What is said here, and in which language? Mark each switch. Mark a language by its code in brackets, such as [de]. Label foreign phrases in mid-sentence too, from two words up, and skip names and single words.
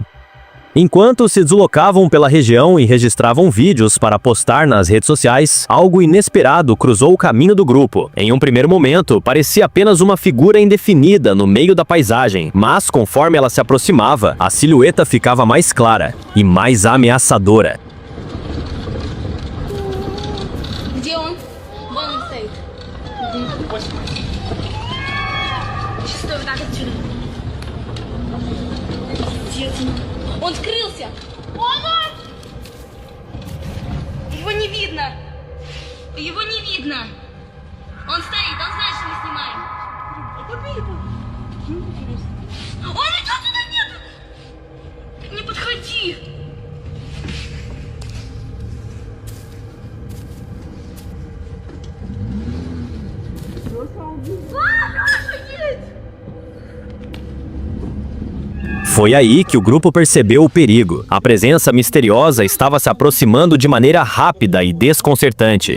[pt] Enquanto se deslocavam pela região e registravam vídeos para postar nas redes sociais, algo inesperado cruzou o caminho do grupo. Em um primeiro momento, parecia apenas uma figura indefinida no meio da paisagem, mas conforme ela se aproximava, a silhueta ficava mais clara e mais ameaçadora. [ru] Он скрылся! Помощь! Его не видно! Его не видно! Он стоит, он знает, что мы снимаем! Он идет сюда, нет! Не подходи! [pt] Foi aí que o grupo percebeu o perigo. A presença misteriosa estava se aproximando de maneira rápida e desconcertante.